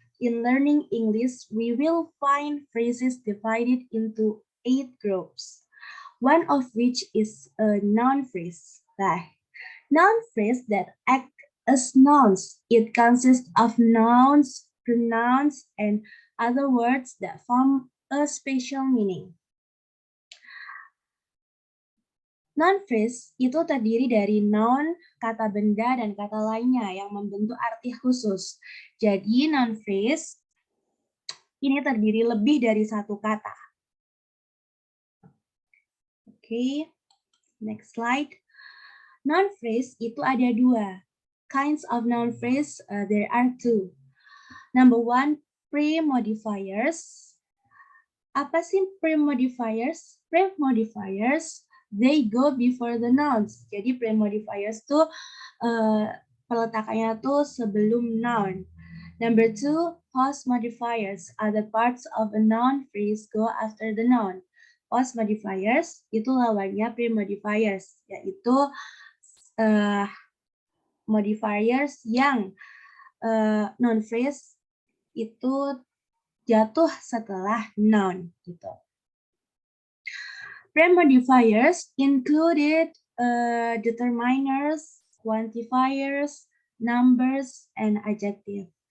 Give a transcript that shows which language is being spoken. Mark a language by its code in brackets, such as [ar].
[en] In learning English, we will find phrases divided into 8 groups, one of which is a noun phrase. Noun phrase that act as nouns. It consists of nouns, pronouns, and other words that form a special meaning. [id] Noun phrase itu terdiri dari noun, kata benda, dan kata lainnya yang membentuk arti khusus. Jadi noun phrase ini terdiri lebih dari satu kata. Oke, [en] next slide. [id] Noun phrase itu ada dua. [en] Kinds of noun phrase, there are two. Number one, pre-modifiers. [id] Apa sih [en] pre-modifiers? Pre-modifiers, they go before the nouns. [id] Jadi pre-modifiers tuh peletakannya tuh sebelum noun. [en] Number two, post-modifiers. Other parts of a noun phrase go after the noun. [id] Post-modifiers itu lawannya pre-modifiers, yaitu modifiers yang noun phrase itu jatuh setelah noun gitu. [en] Pre-modifiers included determiners, quantifiers, numbers, and adjective.